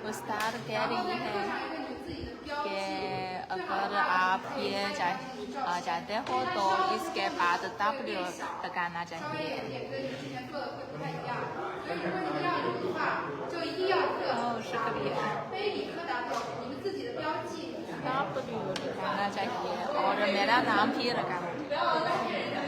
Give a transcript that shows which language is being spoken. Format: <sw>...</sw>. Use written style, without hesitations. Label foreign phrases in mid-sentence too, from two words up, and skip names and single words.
<zh>然后再刻上一个你们自己的标记。</zh> <hi>अगर आप ये चाहते हो तो इसके बाद W लगाना चाहिए।</hi> <zh>跟你之前做的会不太一样，所以如果你要有的话，就一定要刻。是可以。杯底刻 W， 你们自己的标记。</zh> <hi>W लगाना चाहिए और मेरा नाम भी लगाना चाहिए।</hi>